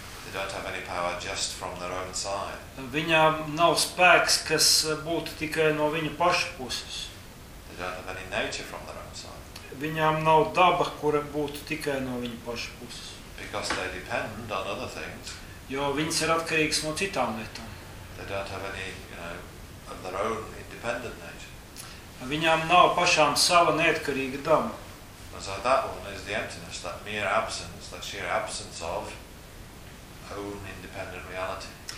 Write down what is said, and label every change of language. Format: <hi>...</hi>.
<en>They don't have any power just from their own side.</en> <lv>Viņām nav spēks, kas būtu tikai no viņa paša puses.</lv> <en>They don't have any nature from their own side.</en> <lv>Viņām nav daba, kura būtu tikai no viņa paša puses.</lv> <en>Because they depend on other things.</en> <lv>Jo viņas ir atkarīgas no citām lietām.</lv> <en>They don't have any, you know, of their own independent nature.</en> <lv>Viņām nav pašām sava neatkarīga daba.</lv> <en>So that one is the emptiness, that mere absence, that sheer absence of own independent reality.</en>